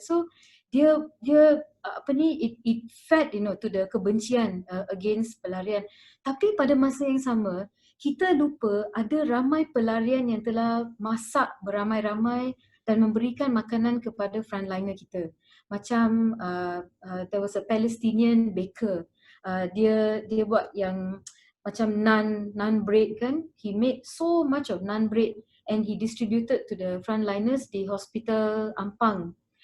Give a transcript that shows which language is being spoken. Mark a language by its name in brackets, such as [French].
[English] So [Malay] dia apa ni, [English] it fed, you know, to the kebencian against pelarian. [Malay] Tapi pada masa yang sama kita lupa ada ramai pelarian yang telah masak beramai-ramai dan memberikan makanan kepada frontliner kita. [English] Macam there was a Palestinian baker. [Malay] Dia buat yang macam naan bread kan. [English] He made so much of naan bread and he distributed to the frontliners di Hospital Ampang.